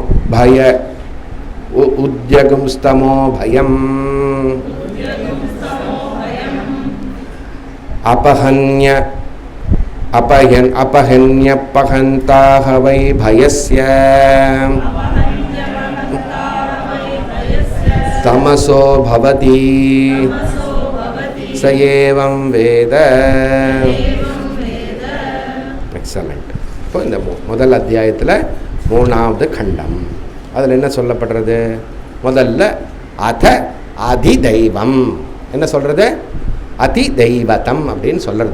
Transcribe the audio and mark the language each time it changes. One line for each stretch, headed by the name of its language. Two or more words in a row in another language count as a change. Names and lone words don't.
Sanskrit: भयम् अपहन्यपहन्ताः वै भयस्य तमसो भवति स एवं वेद.
Tamil: எக்ஸலண்ட். இப்போ இந்த முதல் அத்தியாயத்தில் 3வது கண்டம். அதில் என்ன சொல்லப்படுறது? முதல்ல அதிதெய்வம் என்ன சொல்கிறது? அதிதெய்வதம் அப்படின்னு சொல்கிறது.